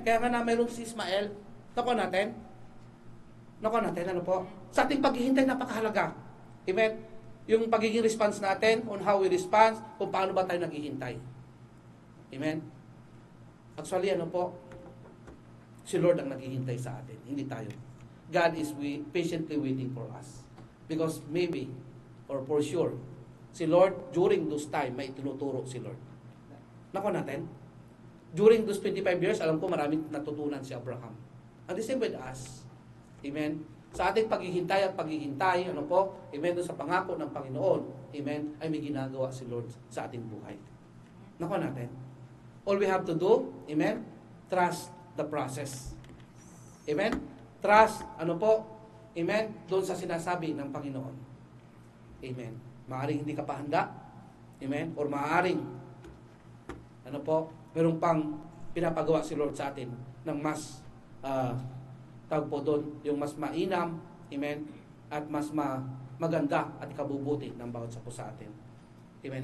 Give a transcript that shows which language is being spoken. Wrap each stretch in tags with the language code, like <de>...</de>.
<tl>Kaya nga na mayroong si Ismael. Nakuha natin? Sa ating paghihintay, napakahalaga. Amen? Yung pagiging response natin,</tl> <en>on how we respond,</en> <tl>kung paano ba tayo naghihintay. Amen? Actually, si Lord ang naghihintay sa atin, hindi tayo.</tl> <en>God is patiently waiting for us. Because maybe, or for sure, si Lord, during those time,</en> <tl>may tinuturo si Lord. Nakuha natin?</tl> <en>During those 25 years,</en> <tl>alam ko maraming natutunan si Abraham.</tl> <en>And the same with us. Amen?</en> <tl>Sa ating paghihintay at paghihintay, amen, doon sa pangako ng Panginoon, amen, ay may ginagawa si Lord sa ating buhay. Nakuha natin?</tl> <en>All we have to do, amen, trust the process. Amen?</en> <tl>Trust, amen, doon sa sinasabi ng Panginoon. Amen. Maaaring hindi ka pa handa, amen,</tl> <en>or</en> <tl>maaaring, merong pang pinapagawa si Lord sa atin ng mas, tawag po doon, yung mas mainam, amen, at mas maganda at ikabubuti ng bawat isa po sa atin. Amen.</tl>